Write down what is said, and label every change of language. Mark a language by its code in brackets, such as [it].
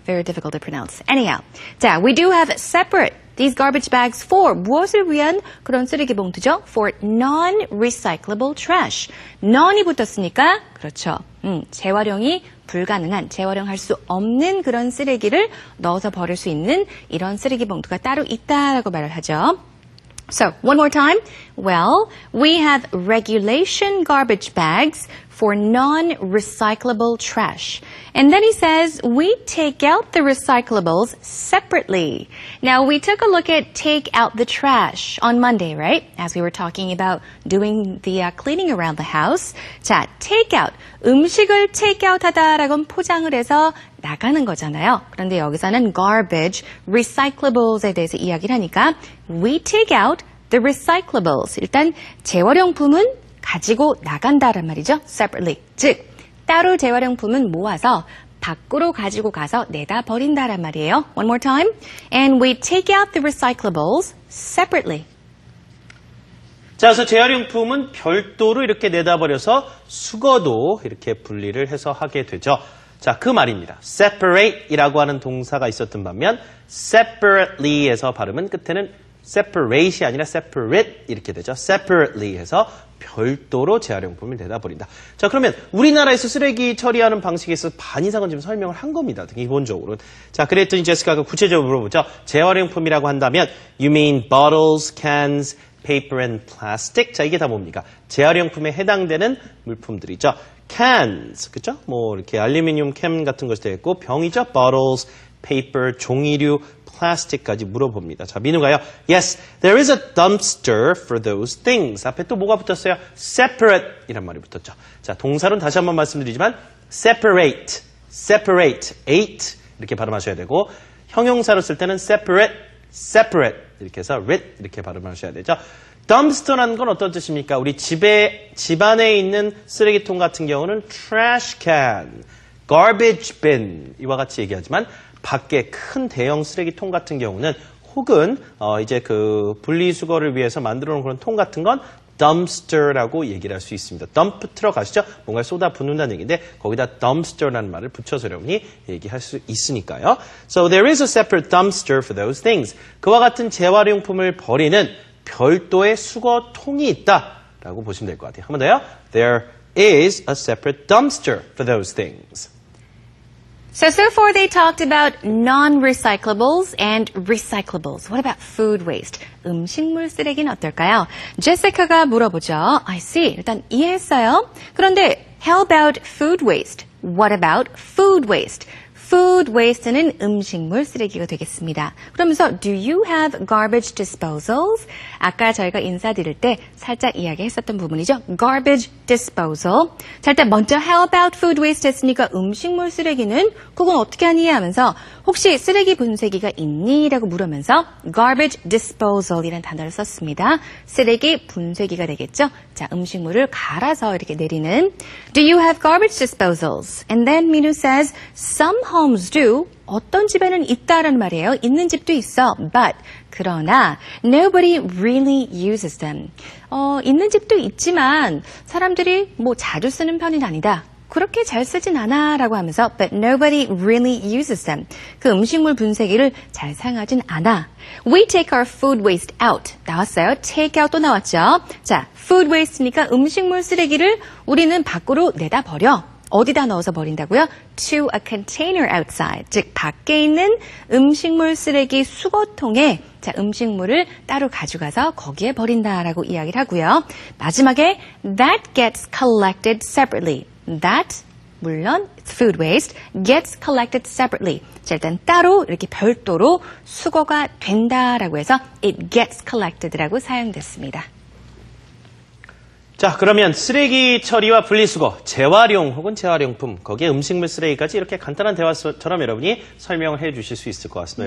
[en] Very difficult to pronounce. Anyhow, 자, we do have separate these garbage bags for [ko] 무엇을 위한 그런 쓰레기 봉투죠? [en] For non-recyclable trash. [ko] non이 붙었으니까 그렇죠. 재활용이 불가능한, 재활용할 수 없는 그런 쓰레기를 넣어서 버릴 수 있는 이런 쓰레기 봉투가 따로 있다라고 말을 하죠. [en] So, one more time. Well, we have regulation garbage bags for non-recyclable trash. And then he says, we take out the recyclables separately. Now, we took a look at take out the trash on Monday, right? As we were talking about doing the cleaning around the house. 자, take out. [ko] 음식을 take out 하다라고는 포장을 해서 나가는 거잖아요. 그런데 여기서는 [en] garbage, recyclables에 대해서 [ko] 이야기를 하니까 [en] we take out the recyclables. [ko] 일단 재활용품은 가지고 나간다란 말이죠. [en] separately. [ko] 즉, 따로 재활용품은 모아서 밖으로 가지고 가서 내다 버린다란 말이에요. [en] One more time. And we take out the recyclables separately. [ko] 자, 그래서 재활용품은 별도로 이렇게 내다 버려서 수거도 이렇게 분리를 해서 하게 되죠. 자, 그 말입니다. separate이라고 하는 동사가 있었던 반면 separately에서 발음은 끝에는 separate이 아니라 separate 이렇게 되죠. separately 해서 별도로 재활용품을 내다 버린다. 자, 그러면 우리나라에서 쓰레기 처리하는 방식에 있어서 반 이상은 지금 설명을 한 겁니다. 기본적으로. 자, 그랬더니 제시카가 구체적으로 물어보죠. 재활용품이라고 한다면 [en] you mean bottles, cans, paper and plastic? [ko] 자, 이게 다 뭡니까? 재활용품에 해당되는 물품들이죠. cans, 그죠? 뭐 이렇게 알루미늄 캔 같은 것이 되겠고 병이죠. bottles, paper, 종이류, plastic까지 물어봅니다. 자, 민우가요. [en] Yes, there is a dumpster for those things. [ko] 앞에 또 뭐가 붙었어요? separate 이란 말이 붙었죠. 자, 동사로는 다시 한번 말씀드리지만 separate, separate, eight 이렇게 발음하셔야 되고 형용사로 쓸 때는 separate, separate 이렇게 해서 rit 이렇게 발음하셔야 되죠. dumpster라는 건 어떤 뜻입니까? 우리 집안에 있는 쓰레기통 같은 경우는 trash can, garbage bin 이와 같이 얘기하지만 밖에 큰 대형 쓰레기통 같은 경우는 혹은 이제 그 분리수거를 위해서 만들어 놓은 그런 통 같은 건 dumpster라고 얘기를 할 수 있습니다. dump 들어가시죠? 뭔가 쏟아 붓는다는 얘기인데 거기다 dumpster라는 말을 붙여서 여러분이 얘기할 수 있으니까요. [en] So there is a separate dumpster for those things. [ko] 그와 같은 재활용품을 버리는 별도의 수거통이 있다라고 보시면 될 것 같아요. 한 번 더요. [en] There is a separate dumpster for those things. So far they talked about non-recyclables and recyclables. What about food waste? [ko] 음식물 쓰레기는 어떨까요? 제시카가 물어보죠. [en] I see. [ko] 일단 이해했어요. 그런데 [en] how about food waste? What about food waste? [ko] Food waste는 음식물 쓰레기가 되겠습니다. 그러면서 [en] do you have garbage disposals? [ko] 아까 저희가 인사드릴 때 살짝 이야기했었던 부분이죠. [en] Garbage disposal. [ko] 자, 일단 먼저 [en] how about food waste [ko] 했으니까 음식물 쓰레기는 그건 어떻게 하니 하면서 혹시 쓰레기 분쇄기가 있니? 라고 물으면서 garbage disposal이라는 단어를 썼습니다. 쓰레기 분쇄기가 되겠죠. 자, 음식물을 갈아서 이렇게 내리는 [en] Do you have garbage disposals? And then Minu says some homes do. [ko] 어떤 집에는 있다라는 말이에요. 있는 집도 있어. [en] But [ko] 그러나 [en] nobody really uses them. [ko] 있는 집도 있지만 사람들이 뭐 자주 쓰는 편은 아니다. 그렇게 잘 쓰진 않아 라고 하면서 [en] but nobody really uses them. [ko] 그 음식물 분쇄기를 잘 사용하진 않아. [en] We take our food waste out. [ko] 나왔어요. take out 또 나왔죠. 자, food waste니까 음식물 쓰레기를 우리는 밖으로 내다 버려. 어디다 넣어서 버린다고요? [en] To a container outside. [ko] 즉 밖에 있는 음식물 쓰레기 수거통에 자, 음식물을 따로 가져가서 거기에 버린다라고 이야기를 하고요. 마지막에 [en] that gets collected separately. That 물론 food waste gets collected separately. [ko] 자, 일단 따로 이렇게 별도로 수거가 된다라고 해서 it gets collected라고 사용됐습니다. 자, 그러면 쓰레기 처리와 분리수거, 재활용 혹은 재활용품, 거기에 음식물 쓰레기까지 이렇게 간단한 대화처럼 여러분이 설명을 해 주실 수 있을 것 같습니다.